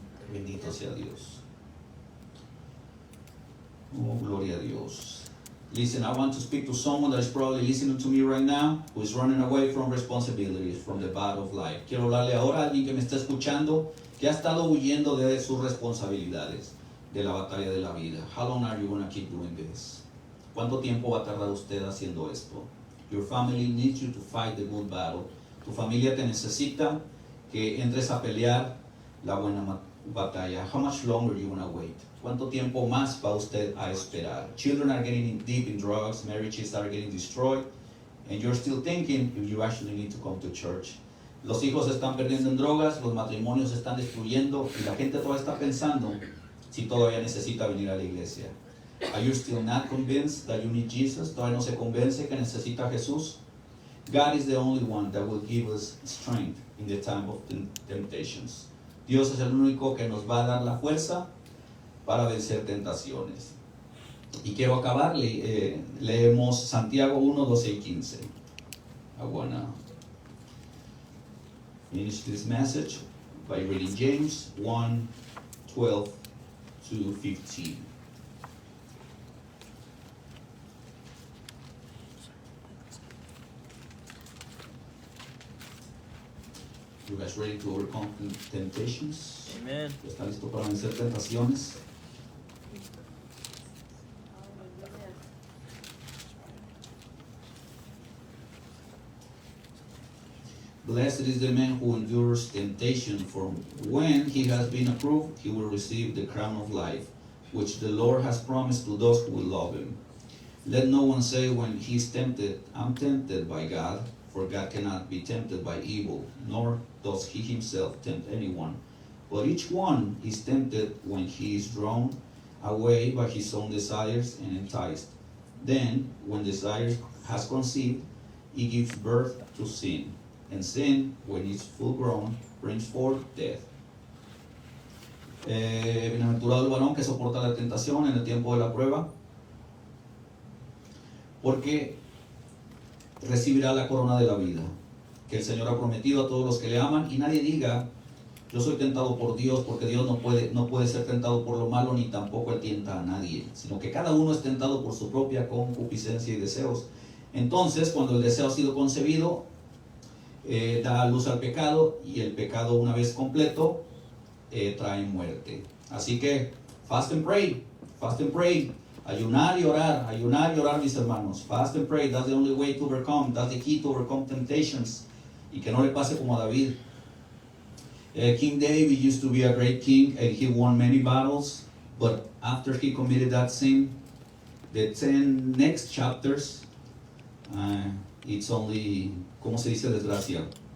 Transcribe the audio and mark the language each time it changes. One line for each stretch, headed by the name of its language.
Spanish: Bendito sea Dios. Oh, gloria a Dios.
English: Listen, I want to speak to someone that is probably listening to me right now, who is running away from responsibilities, from the battle of life.
Spanish: Quiero hablarle ahora a alguien que me está escuchando, que ha estado huyendo de sus responsabilidades, de la batalla de la vida.
English: How long are you going to keep doing this?
Spanish: ¿Cuánto tiempo va a tardar usted haciendo esto?
English: Your family needs you to fight the good battle.
Spanish: Tu familia te necesita que entres a pelear la buena batalla.
English: How much longer you want to wait?
Spanish: ¿Cuánto tiempo más va usted a esperar?
English: Children are getting deep in drugs, marriages are getting destroyed, and you're still thinking if you actually need to come to church.
Spanish: Los hijos se están perdiendo en drogas, los matrimonios se están destruyendo, y la gente todavía está pensando si todavía necesita venir a la iglesia.
English: Are you still not convinced that you need Jesus?
Spanish: ¿Todavía no se convence que necesita a Jesús?
English: God is the only one that will give us strength in the time of temptations.
Spanish: Dios es el único que nos va a dar la fuerza para vencer tentaciones. Y quiero acabar, leemos Santiago 1, 12 y 15.
English: I wanna finish this message by reading James 1, 12 to 15. You guys ready to overcome temptations? Amen.
Spanish: ¿Están listos para vencer tentaciones?
English: Blessed is the man who endures temptation, for when he has been approved, he will receive the crown of life, which the Lord has promised to those who will love him. Let no one say when he is tempted, I'm tempted by God, for God cannot be tempted by evil, nor does he himself tempt anyone. But each one is tempted when he is drawn away by his own desires and enticed. Then, when desire has conceived, it gives birth to sin. And sin, when it's full grown, brings forth death.
Spanish: Bienaventurado el varón que soporta la tentación en el tiempo de la prueba, porque recibirá la corona de la vida que el Señor ha prometido a todos los que le aman. Y nadie diga, yo soy tentado por Dios, porque Dios no puede ser tentado por lo malo, ni tampoco él tienta a nadie, sino que cada uno es tentado por su propia concupiscencia y deseos. Entonces, cuando el deseo ha sido concebido, da luz al pecado, y el pecado, una vez completo, trae muerte. Así que
English: fast and pray,
Spanish: ayunar y orar, mis hermanos.
English: Fast and pray, that's the only way to overcome, that's the key to overcome temptations.
Spanish: Y que no le pase como a David.
English: King David used to be a great king, and he won many battles, but after he committed that sin, the 10 next chapters, it's only,
Spanish: ¿cómo se dice desgracia?